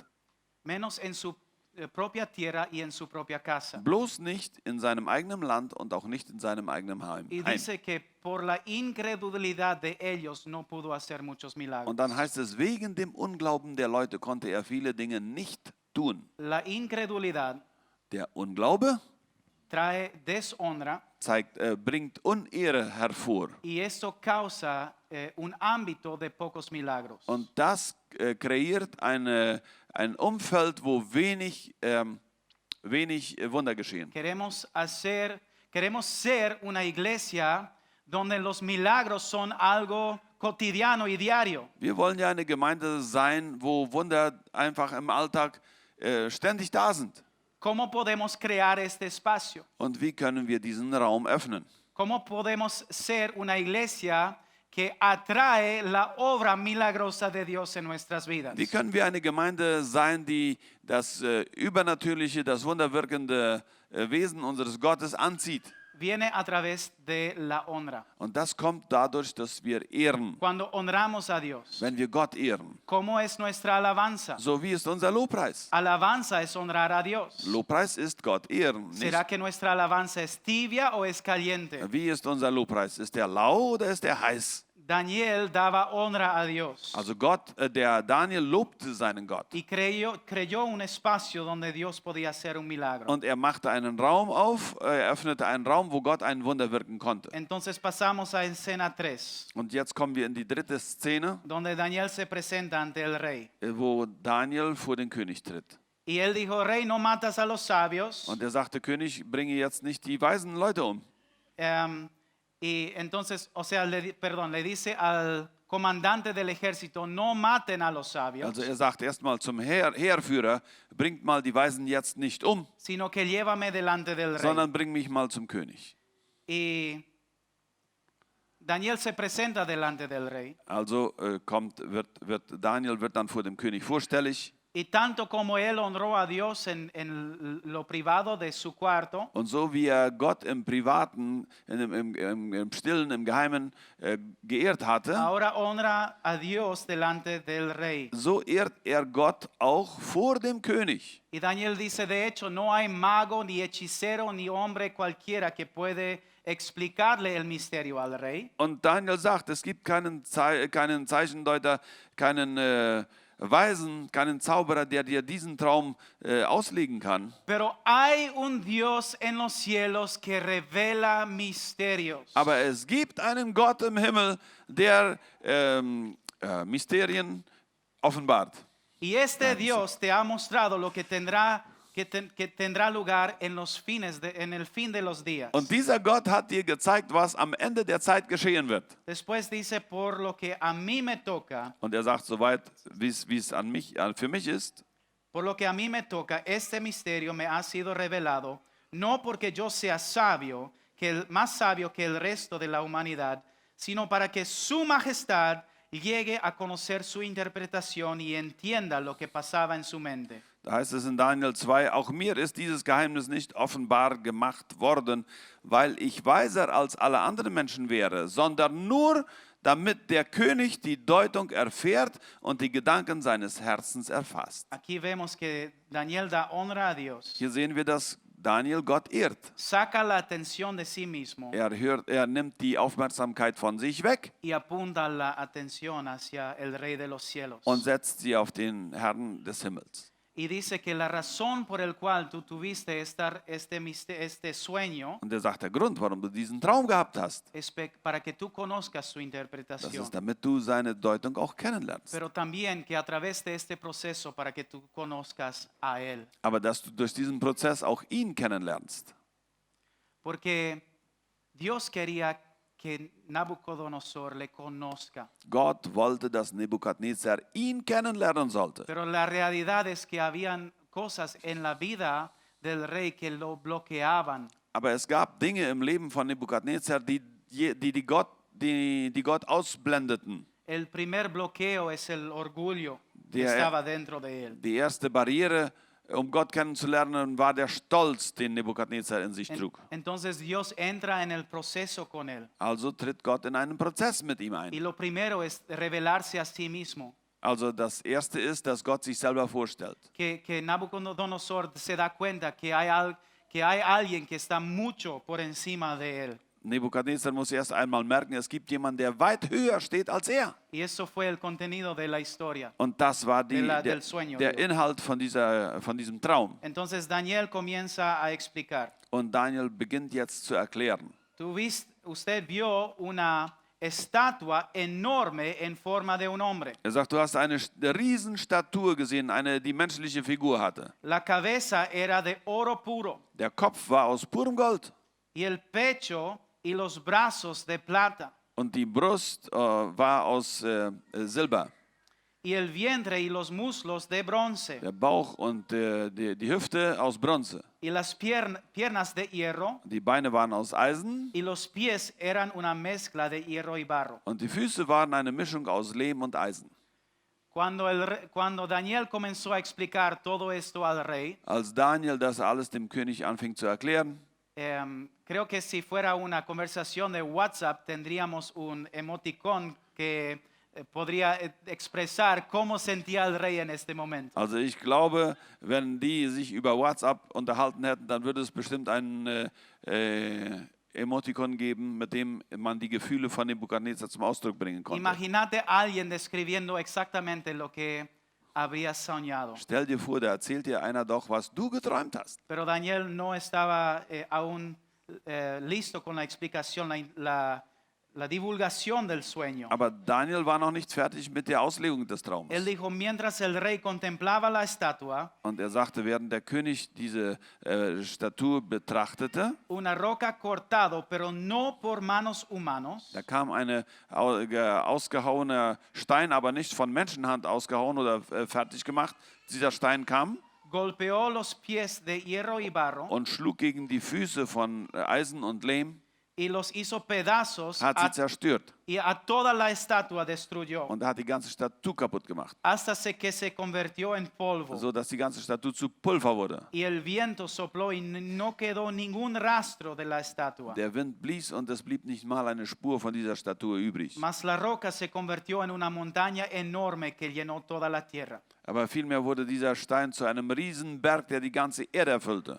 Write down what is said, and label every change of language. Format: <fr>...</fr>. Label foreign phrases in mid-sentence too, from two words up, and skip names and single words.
<es>menos en su propia tierra y en su propia casa.</es> <de>Bloß nicht in seinem eigenen Land und auch nicht in seinem eigenen Heim.</de> <es>Y dice que por la incredulidad de ellos no pudo hacer muchos milagros.</es> <de>Und dann heißt es, wegen dem Unglauben der Leute konnte er viele Dinge nicht tun.</de> <es>La incredulidad</es> <de>Der Unglaube</de> <es>trae deshonra</es> <de>bringt Unehre hervor.</de> <es>y esto causa un ámbito de pocos milagros.</es> <de>Und das kreiert ein Umfeld, wo wenig Wunder geschehen.</de> <es>Queremos ser una iglesia donde los milagros son algo cotidiano y diario.</es> <de>Wir wollen ja eine Gemeinde sein, wo Wunder einfach im Alltag ständig da sind.</de> <es>¿Cómo podemos crear este espacio?</es> <de>Und wie können wir diesen Raum öffnen?</de> <es>¿Cómo podemos ser una iglesia que atrae la obra milagrosa de Dios en nuestras vidas?</es> <de>Wie können wir eine Gemeinde sein, die das übernatürliche, das wunderwirkende Wesen unseres Gottes anzieht?</de> <es>Viene a través de la honra.</es> <de>Und das kommt dadurch, dass wir ehren.</de> <es>Cuando honramos a Dios,</es> <de>Wenn wir Gott ehren.</de> <es>¿cómo es nuestra alabanza?</es> <de>So wie ist unser Lobpreis.</de> <es>Alabanza es honrar a Dios.</es> <de>Lobpreis ist Gott ehren.</de> <es>¿Será que nuestra alabanza es tibia o es caliente?</es> <de>Wie ist unser Lobpreis? Ist der lau oder ist der heiß?</de> <es>Daniel daba honra a Dios</es> <de>Also der Daniel lobte seinen Gott.</de> <es>y creyó un espacio donde Dios podía hacer un milagro.</es> <de>Und er machte einen Raum auf, er öffnete einen Raum, wo Gott ein Wunder wirken konnte.</de> <es>Entonces pasamos a escena 3,</es> <de>Und jetzt kommen wir in die dritte Szene,</de> <es>donde Daniel se presenta ante el rey.</es> <de>wo Daniel vor den König tritt.</de> <es>Y él dijo, rey, no matas a los sabios.</es> <de>Und er sagte, König, bringe jetzt nicht die weisen Leute um.</de> <es>Y entonces, le dice al comandante del ejército, no maten a los sabios,</es> <de>Also er sagt erstmal zum Heerführer, bringt mal die Weisen jetzt nicht um,</de> <es>sino que llévame delante del rey.</es> <de>sondern bring mich mal zum König.</de> <es>Y Daniel se presenta delante del rey.</es> <de>Also Daniel wird dann vor dem König vorstellig.</de> <es>Y tanto como él honró a Dios en lo privado de su cuarto,</es> <de>Und so wie Gott im Privaten, im Stillen, im Geheimen geehrt hatte,</de> <es>ahora honra a Dios delante del rey.</es> <de>so ehrt Gott auch vor dem König.</de> <es>Y Daniel dice, de hecho, no hay mago, ni hechicero, ni hombre cualquiera que puede explicarle el misterio al rey.</es> <de>Und Daniel sagt, es gibt keinen Zeichendeuter, keinen Weisen, keinen Zauberer, der dir diesen Traum auslegen kann.</de> <es>Pero hay un Dios en los cielos que revela misterios.</es> <de>Aber es gibt einen Gott im Himmel, der Mysterien offenbart.</de> <es>Y este Dios te ha mostrado lo que tendrá que tendrá lugar en el fin de los días.</es> <de>Und dieser Gott hat dir gezeigt, was am Ende der Zeit geschehen wird.</de> <es>Después dice, por lo que a mí me toca,</es> <de>Und er sagt, soweit wie es für mich ist,</de> <es>por lo que a mí me toca, este misterio me ha sido revelado, no porque yo sea sabio, más sabio que el resto de la humanidad, sino para que su majestad llegue a conocer su interpretación y entienda lo que pasaba en su mente.</es> <de>da heißt es in Daniel 2, auch mir ist dieses Geheimnis nicht offenbar gemacht worden, weil ich weiser als alle anderen Menschen wäre, sondern nur damit der König die Deutung erfährt und die Gedanken seines Herzens erfasst.</de> <es>Aquí vemos que Daniel da honra a Dios,</es> <de>Hier sehen wir, dass Daniel Gott ehrt.</de> <es>saca la atención de sí mismo</es> <de>Er nimmt die Aufmerksamkeit von sich weg</de> <es>y apunta la atención hacia el Rey de los cielos.</es> <de>und setzt sie auf den Herrn des Himmels.</de> <es>Y dice que la razón por el cual tú tuviste este sueño</es> <de>Und er sagt, der Grund, warum du diesen Traum gehabt hast,</de> <es>es para que tú conozcas su</es> <de>das</de> <es>interpretación,</es> <de>ist, damit du seine Deutung auch kennenlernst.</de> <es>pero también que a través de este proceso para que tú conozcas a Él.</es> <de>Aber dass du durch diesen Prozess auch ihn kennenlernst.</de> <es>Porque Dios quería que Nabucodonosor le conozca.</es> <de>Gott wollte, dass Nebukadnezar ihn kennenlernen sollte.</de> <es>Pero la realidad es que habían cosas en la vida del rey que lo bloqueaban.</es> <de>Aber es gab Dinge im Leben von Nebukadnezar, die Gott ausblendeten.</de> <es>El primer bloqueo es el orgullo que</es> <de>Der-</de> <es>estaba dentro de él.</es> <de>Die erste Barriere, um Gott kennenzulernen, war der Stolz, den Nebukadnezar in sich trug.</de> <es>Entonces Dios entra en el proceso con él.</es> <de>Also tritt Gott in einen Prozess mit ihm</de> <es>Y</es> <de>ein.</de> <es>lo primero es revelarse a sí mismo.</es> <de>Also das erste ist, dass Gott sich selber vorstellt.</de> <es>Que Nabucodonosor se da cuenta que hay alguien que está mucho por encima de él.</es> <de>Nebukadnezar muss erst einmal merken, es gibt jemanden, der weit höher steht als er.</de> <es>Y eso fue el contenido de la historia.</es> <de>Und das war</de> <es>Del sueño,</es> <de>der</de> <es>digo.</es> <de>Inhalt von diesem Traum.</de> <es>Entonces Daniel comienza a explicar.</es> <de>Und Daniel beginnt jetzt zu erklären.</de> <es>Usted vio una estatua enorme en forma de un hombre.</es> <de>Er sagt, du hast eine Riesenstatue gesehen, die menschliche Figur hatte.</de> <es>La cabeza era de oro puro</es> <de>Der Kopf war aus purem Gold</de> <es>y el pecho y los brazos de plata</es> <de>und die Brust war aus Silber.</de> <es>y el vientre y los muslos de bronce</es> <de>Der Bauch und die Hüfte aus Bronze.</de> <es>y las piernas de hierro</es> <de>Die Beine waren aus Eisen</de> <es>y los pies eran una mezcla de hierro y barro.</es> <de>und die Füße waren eine Mischung aus Lehm und Eisen.</de> <es>Cuando Daniel comenzó a explicar todo esto al rey,</es> <de>Als Daniel das alles dem König anfing zu erklären,</de> <es>creo que si fuera una conversación de WhatsApp tendríamos un emoticón que podría expresar cómo sentía el rey en este momento.</es> <de>also ich glaube, wenn die sich über WhatsApp unterhalten hätten, dann würde es bestimmt einen Emotikon geben, mit dem man die Gefühle von Nebukadnezar zum Ausdruck bringen konnte.</de> <es>Imagínate a alguien describiendo exactamente lo que había soñado.</es> <de>Stell dir vor, da erzählt dir einer doch, was du geträumt hast.</de> <es>Pero Daniel no estaba aún listo con la explicación, la divulgación del sueño.</es> <de>Aber Daniel war noch nicht fertig mit der Auslegung des Traums.</de> <es>Él dijo, mientras el rey contemplaba la estatua,</es> <de>Und er sagte, während der König diese Statue betrachtete,</de> <es>una roca cortado, pero no por manos humanos,</es> <de>da kam ein ausgehauener Stein, aber nicht von Menschenhand ausgehauen oder fertig gemacht. Dieser Stein kam</de> <es>golpeó los pies de hierro y barro</es> <de>und schlug gegen die Füße von Eisen und Lehm,</de> <es>y los hizo pedazos</es> <de>hat sie zerstört</de> <es>y a toda la estatua destruyó</es> <de>und hat die ganze Statue kaputt gemacht,</de> <es>hasta que se convirtió en polvo.</es> <de>so dass die ganze Statue zu Pulver wurde.</de> <es>Y el viento sopló y no quedó ningún rastro de la estatua.</es> <de>Der Wind blies und es blieb nicht mal eine Spur von dieser Statue übrig.</de> <es>Mas la roca se convirtió en una montaña enorme que llenó toda la tierra.</es> <de>Aber vielmehr wurde dieser Stein zu einem Riesenberg, der die ganze Erde erfüllte.</de>